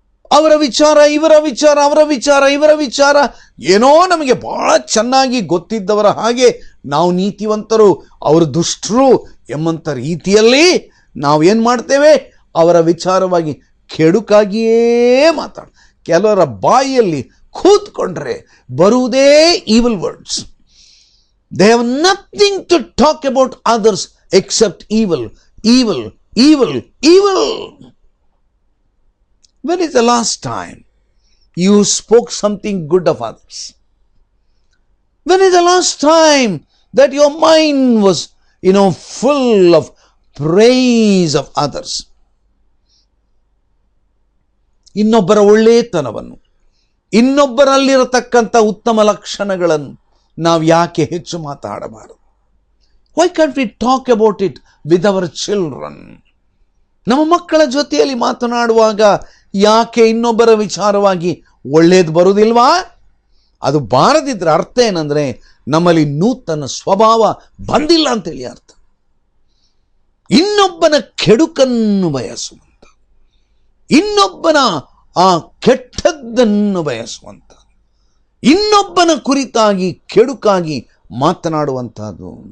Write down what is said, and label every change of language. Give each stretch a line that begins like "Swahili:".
Kannada: ಅವರ ವಿಚಾರ, ಇವರ ವಿಚಾರ, ಅವರ ವಿಚಾರ, ಇವರ ವಿಚಾರ, ಏನೋ ನಮಗೆ ಬಹಳ ಚೆನ್ನಾಗಿ ಗೊತ್ತಿದ್ದವರ ಹಾಗೆ ನಾವು ನೀತಿವಂತರು, ಅವರು ದುಷ್ಟರು ಎಂಬಂಥ ರೀತಿಯಲ್ಲಿ ನಾವೇನು ಮಾಡ್ತೇವೆ, ಅವರ ವಿಚಾರವಾಗಿ ಕೆಡುಕಾಗಿಯೇ ಮಾತಾಡ. ಕೆಲವರ ಬಾಯಿಯಲ್ಲಿ ಕೂತ್ಕೊಂಡ್ರೆ ಬರುವುದೇ
English: Evil words. They have nothing to talk about others except evil, evil, evil, evil. When is the last time you spoke something good of others? When is the last time that your mind was, full of praise of others?
Kannada: ಇನ್ನೊಬ್ಬರ ಒಳ್ಳೆತನವನ್ನು, ಇನ್ನೊಬ್ಬರಲ್ಲಿರತಕ್ಕಂಥ ಉತ್ತಮ ಲಕ್ಷಣಗಳನ್ನು ನಾವು ಯಾಕೆ ಹೆಚ್ಚು ಮಾತಾಡಬಾರದು?
English: Why can't we talk about it with our children?
Kannada: ನಮ್ಮ ಮಕ್ಕಳ ಜೊತೆಯಲ್ಲಿ ಮಾತನಾಡುವಾಗ ಯಾಕೆ ಇನ್ನೊಬ್ಬರ ವಿಚಾರವಾಗಿ ಒಳ್ಳೇದು ಬರುವುದಿಲ್ವಾ? ಅದು ಬಾರದಿದ್ರೆ ಅರ್ಥ ಏನಂದ್ರೆ ನಮ್ಮಲ್ಲಿ ನೂತನ ಸ್ವಭಾವ ಬಂದಿಲ್ಲ ಅಂತೇಳಿ ಅರ್ಥ. ಇನ್ನೊಬ್ಬನ ಕೆಡುಕನ್ನು ಬಯಸುವಂತ, ಇನ್ನೊಬ್ಬನ ಆ ಕೆಟ್ಟದ್ದನ್ನು ಬಯಸುವಂತ, ಇನ್ನೊಬ್ಬನ ಕುರಿತಾಗಿ ಕೆಡುಕಾಗಿ ಮಾತನಾಡುವಂತಹದ್ದು.